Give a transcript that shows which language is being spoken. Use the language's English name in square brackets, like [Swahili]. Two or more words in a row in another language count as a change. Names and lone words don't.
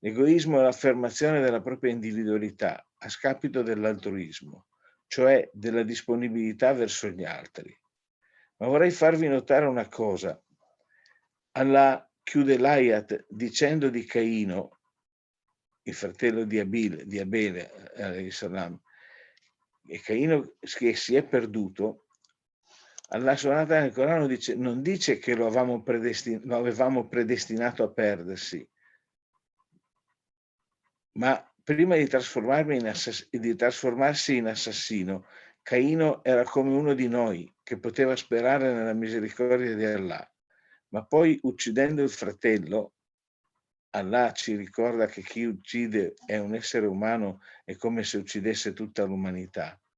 [Italian] L'egoismo è l'affermazione della propria individualità a scapito dell'altruismo, cioè della disponibilità verso gli altri. Ma vorrei farvi notare una cosa. Allah chiude l'ayat dicendo di Caino, il fratello di Abele, salam, e Caino che si è perduto. Allah [Arabic] سبحانه وتعالى [Italian] nel Corano dice, non dice che lo avevamo predestinato a perdersi, ma prima di trasformarsi in assassino, Caino era come uno di noi che poteva sperare nella misericordia di Allah, ma poi uccidendo il fratello, Allah ci ricorda che chi uccide è un essere umano, è come se uccidesse tutta l'umanità.